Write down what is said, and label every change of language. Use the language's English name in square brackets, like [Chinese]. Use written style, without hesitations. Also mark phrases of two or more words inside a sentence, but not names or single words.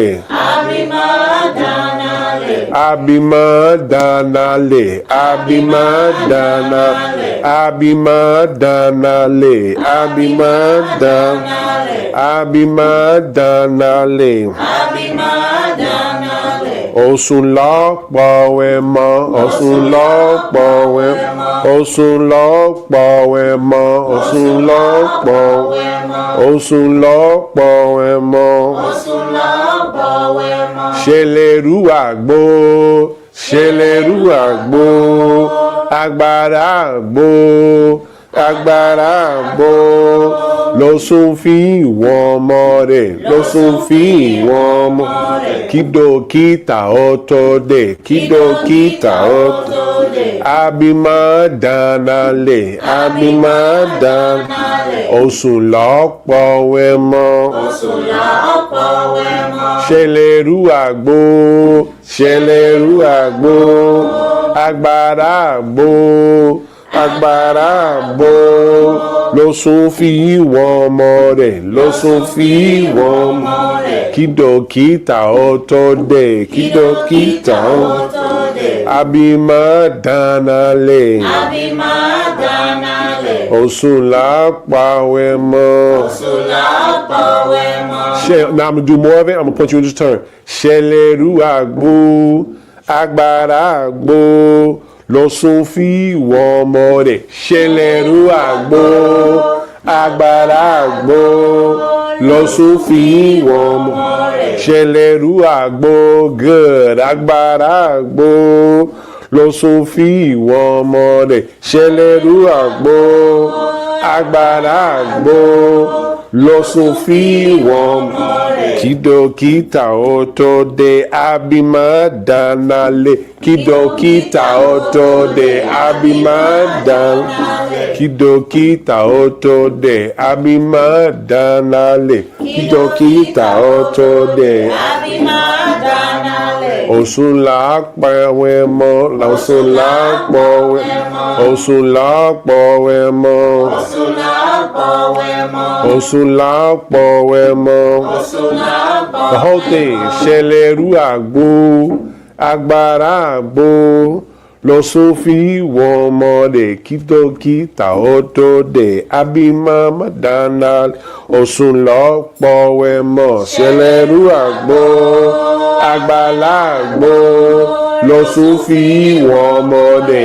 [Yoruba] Abímọ danale. Abímọ danale. Abímọ danale. Abímọ danale. Abímọ danale. Abímọ danale. Abímọ danale. Oshun lọ́pọ̀ ẹ̀mọ́. Oshun lọ́pọ̀ ẹ̀mọ́. Oshun lọ́pọ̀ ẹ̀mọ́. Oshun lọ́pọ̀ ẹ̀mọ́. Oshun lọ́pọ̀ ẹ̀mọ́. Oshun lọ́pọ̀ ẹ̀mọ́. Ṣẹlẹ̀rú àgbo. Ṣẹlẹ̀rú àgbo. Agbára àgbo. Agbára àgbo. L'Oshun fi wọ́n mọ́lẹ̀. L'Oshun fi wọ́n mọ́lẹ̀. Kìdókítà ọ̀tọ̀dé. Kìdókítà ọ̀tọ̀dé. Abímọ danale. Abímọ danale. Oshun lọ́pọ̀ ẹ̀mọ́. Oshun lọ́pọ̀ ẹ̀mọ́. Ṣẹlẹ̀rú àgbo. Ṣẹlẹ̀rú àgbo. Agbára àgbo. Agbára àgbo. L'Oshun fi wọ́n mọ́lẹ̀. L'Oshun fi wọ́n mọ́lẹ̀. Kìdókítà ọ̀tọ̀dé. Kìdókítà ọ̀tọ̀dé. Abímọ danale. Abímọ danale. Oshun lọ́pọ̀ ẹ̀mọ́. Oshun lọ́pọ̀ ẹ̀mọ́. [English] Now I'm gonna do more of it. I'm gonna put you in this turn. [Yoruba] Ṣẹlẹ̀rú àgbo. Agbára àgbo. L'Oshun fi wọ́n mọ́lẹ̀. Ṣẹlẹ̀rú àgbo. Agbára àgbo. L'Oshun fi wọ́n mọ́lẹ̀. Ṣẹlẹ̀rú àgbo. Good. Agbára àgbo. L'Oshun fi wọ́n mọ́lẹ̀. Ṣẹlẹ̀rú àgbo. Agbára àgbo. L'Oshun fi wọ́n mọ́lẹ̀. Kìdókítà ọ̀tọ̀dé. Abímọ danale. Kìdókítà ọ̀tọ̀dé. Abímọ danale. Kìdókítà ọ̀tọ̀dé. Abímọ danale. Kìdókítà ọ̀tọ̀dé. Abímọ danale. Oshun lọ́pọ̀ ẹ̀mọ́. Oshun lọ́pọ̀ ẹ̀mọ́. Oshun lọ́pọ̀ ẹ̀mọ́. Oshun lọ́pọ̀ ẹ̀mọ́. Oshun lọ́pọ̀ ẹ̀mọ́. Oshun lọ́pọ̀. [English] The whole thing. [Yoruba] Ṣẹlẹ̀rú àgbo. Agbára àgbo. L'Oshun fi wọ́n mọ́lẹ̀. Kìdókítà ọ̀tọ̀dé. Abímọ danale. Oshun lọ́pọ̀ ẹ̀mọ́. Ṣẹlẹ̀rú àgbo. Agbára àgbo. L'Oshun fi wọ́n mọ́lẹ̀.